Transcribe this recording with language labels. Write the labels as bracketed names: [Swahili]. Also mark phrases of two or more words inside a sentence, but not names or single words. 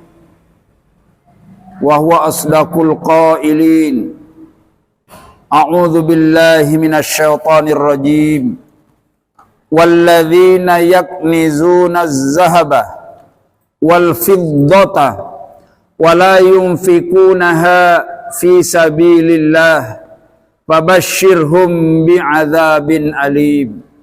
[Arabic] وهو أصدق القائلين. أعوذ بالله من الشيطان الرجيم. والذين يكنزون الذهب والفضة ولا ينفقونها في سبيل الله فبشرهم بعذاب أليم.